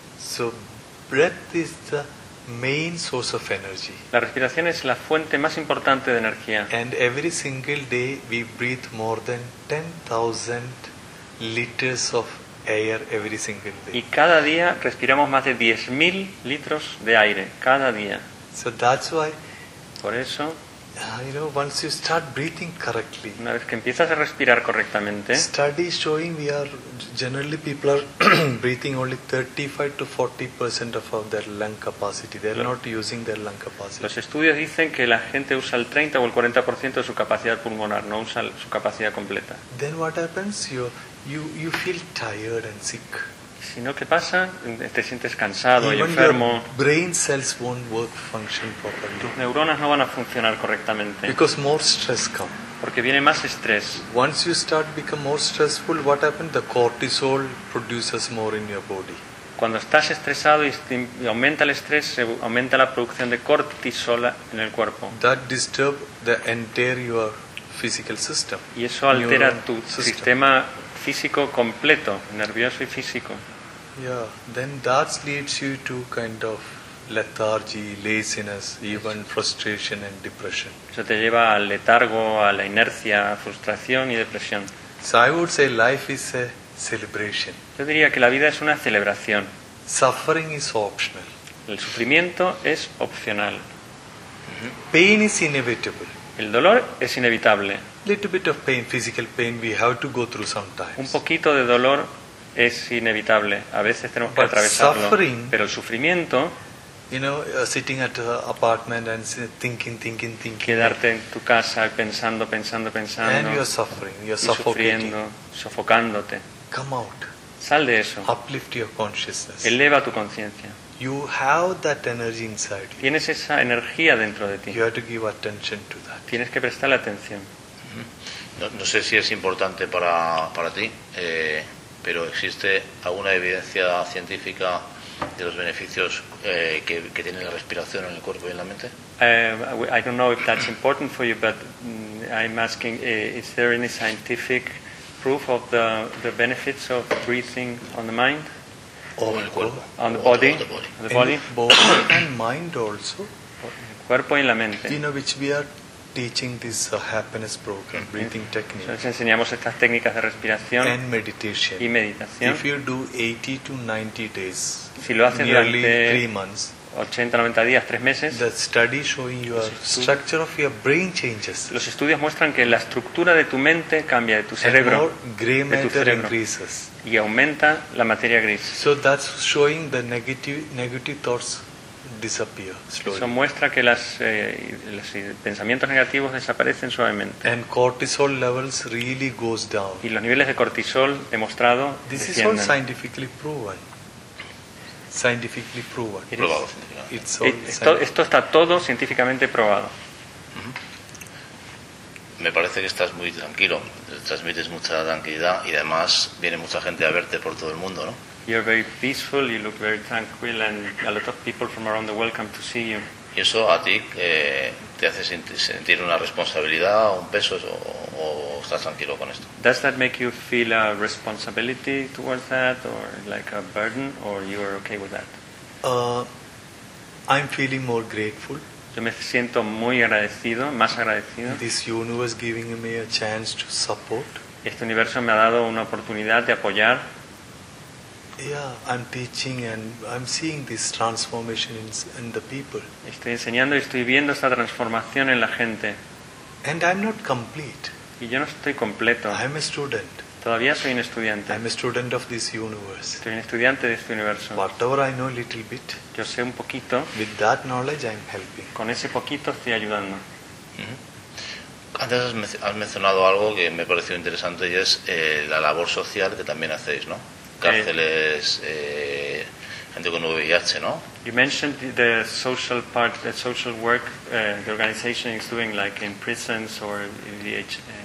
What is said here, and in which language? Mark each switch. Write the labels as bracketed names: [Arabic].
[English] So breath is the main source of energy. [Spanish] La respiración es la fuente más importante de energía. [English] And every single day we breathe more than 10,000 liters of air every single day. [Spanish] Y cada día respiramos más de 10,000 litros de aire cada día. [English] So that's why. [Spanish] Por eso. [English] You know, once you start breathing correctly. [Spanish] Una vez que empiezas a respirar correctamente. [English] Studies showing we are generally people are breathing only 35 to 40% of their lung capacity. They're not using their lung capacity. [Spanish] Los estudios dicen que la gente usa el 30 o el 40% de su capacidad pulmonar, no usa su capacidad completa. [English] Then what happens? You feel tired and sick. [Spanish] Sino qué pasa, te sientes cansado y enfermo. [English] Brain cells won't work function properly. [Spanish] Tus neuronas no van a funcionar correctamente. [English] Because more stress come. [Spanish] Porque viene más estrés. [English] Once you start become more stressful, what happens? The cortisol produces more in your body. [Spanish] Cuando estás estresado y aumenta el estrés, se aumenta la producción de cortisol en el cuerpo. [English] That disturb the entire your physical system. [Spanish] Y eso altera tu sistema físico completo, nervioso y físico. [English] Yeah, then that leads you to kind of lethargy, laziness, even frustration and depression. [Spanish] Eso te lleva al letargo, a la inercia, a frustración y depresión. [English] So I would say life is a celebration. [Spanish] Yo diría que la vida es una celebración. [English] Suffering is optional. [Spanish] El sufrimiento es opcional. [English] Pain is inevitable. [Spanish] El dolor es inevitable. [English] Little bit of pain, physical pain, we have to go through sometimes. [Spanish] Un poquito de dolor es inevitable. A veces tenemos que atravesarlo. Pero el sufrimiento, [English] you know, sitting at the apartment and thinking, [Spanish] quedarte en tu casa pensando, [English] and you're [Spanish] suffocándote. [English] Come out. [Spanish] Sal de eso. [English] Uplift your consciousness. [Spanish] Eleva tu conciencia. [English] You have that energy inside you. [Spanish] Tienes esa energía dentro de ti. [English] You have to give attention to that. [Spanish] Tienes que prestarle atención. No sé si es importante para ti, pero ¿existe alguna evidencia científica de los beneficios que tiene la respiración en el cuerpo y en la mente? [English] I don't know if that's important for you, but I'm asking, is there any scientific proof of the benefits of breathing on the mind? [Spanish] O en el cuerpo. [English] On the body. The body. The body. Both and mind also. [Spanish] El cuerpo y la mente. [English] You know which we are teaching this happiness program, breathing technique. [Spanish] Entonces enseñamos estas técnicas de respiración [English] and meditation. [Spanish] Y meditación. [English] If you do 80 to 90 days, [Spanish] si lo haces [English] nearly 3 months, [Spanish] 80, 90 días, 3 meses. [English] The study showing your structure of your brain changes. [Spanish] Los estudios muestran que la estructura de tu mente cambia, de tu cerebro. [English] And more gray matter increases. [Spanish] Y aumenta la materia gris. [English] So that's showing the negative thoughts disappear slowly. [Spanish] Eso muestra que los pensamientos negativos desaparecen suavemente. [English] And cortisol levels really goes down. [Spanish] Y los niveles de cortisol demostrado descienden. [English] This is all scientifically proven. Scientifically proven. [Spanish] Esto está todo científicamente probado. Me parece que estás muy tranquilo, transmites mucha tranquilidad y además viene mucha gente a verte por todo el mundo, ¿no? [English] You're very peaceful, you look very tranquil, and a lot of people from around the world come to see you. [Spanish] ¿Y eso a ti te hace sentir una responsabilidad, un peso, o estás tranquilo con esto? [English] Does that make you feel a responsibility towards that, or like a burden, or you are okay with that? I'm feeling more grateful. [Spanish] Yo me siento muy agradecido, más agradecido. [English] This universe giving me a chance to support. [Spanish] Este universo me ha dado una oportunidad de apoyar. [English] Yeah, I'm teaching and I'm seeing this transformation in the people. [Spanish] Estoy enseñando y estoy viendo esta transformación en la gente. [English] And I'm not complete. [Spanish] Y yo no estoy completo. [English] I'm a student. [Spanish] Todavía soy un estudiante. [English] I'm a student of this universe. [Spanish] Soy un estudiante de este universo. [English] Whatever I know a little bit. [Spanish] Yo sé un poquito. [English] With that knowledge, I'm helping. [Spanish] Con ese poquito estoy ayudando. Antes has mencionado algo que me pareció interesante y es la labor social que también hacéis, ¿no? Cárceles, gente con VIH, ¿no? [English] You mentioned the social part, the social work the organization is doing, like in prisons or VIH.